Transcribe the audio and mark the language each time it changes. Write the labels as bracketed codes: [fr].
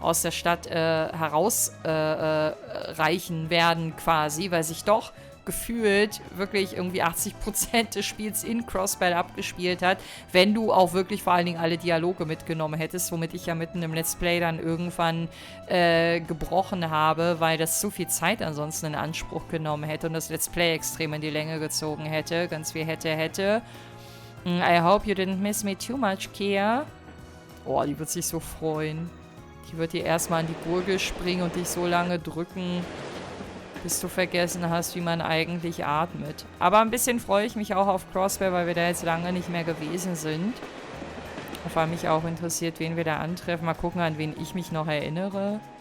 [de] Stadt herausreichen werden quasi, weil sich doch gefühlt wirklich irgendwie 80% des Spiels in Crossbell abgespielt hat, wenn du auch wirklich vor allen Dingen alle Dialoge mitgenommen hättest, womit ich ja mitten im Let's Play dann irgendwann gebrochen habe, weil das zu viel Zeit ansonsten in Anspruch genommen hätte und das Let's Play extrem in die Länge gezogen hätte. Ganz viel hätte. [en] I hope you didn't miss me too much, Kia. [de] Oh, die wird sich so freuen. Die wird dir erstmal an die Gurgel springen und dich so lange drücken, bis du vergessen hast, wie man eigentlich atmet. Aber ein bisschen freue ich mich auch auf Crossbear, weil wir da jetzt lange nicht mehr gewesen sind. Vor allem mich auch interessiert, wen wir da antreffen. Mal gucken, an wen ich mich noch erinnere.